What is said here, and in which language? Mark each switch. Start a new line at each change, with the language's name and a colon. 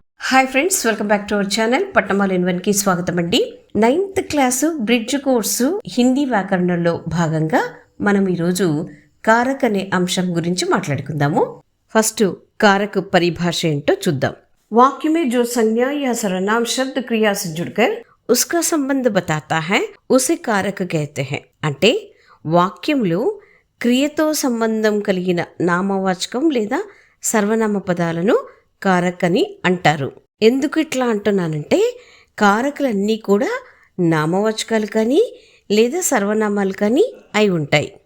English: hi friends, welcome back to our channel
Telugu: పట్టమాల ఇన్వన్కి స్వాగతం అండి. 9th class bridge course Hindi వ్యాకరణంలో భాగంగా మనం ఈరోజు కారక్ అనే అంశం గురించి మాట్లాడుకుందాము. ఫస్ట్
Hindi: कारक परिभाष
Telugu: ఏంటో చూద్దాం.
Hindi: वाक्य में जो संज्ञा या सर्वनाम शब्द क्रिया से जुड़कर उसका संबंध बताता है उसे कारक कहते हैं.
Telugu: అంటే వాక్యంలో క్రియతో సంబంధం కలిగిన నామవాచకం లేదా సర్వనామ పదాలను కారక్ అని అంటారు. ఎందుకు ఇట్లా అంటున్నానంటే కారకులన్నీ కూడా నామవాచకాలు కానీ లేదా సర్వనామాలు కానీ అయి ఉంటాయి.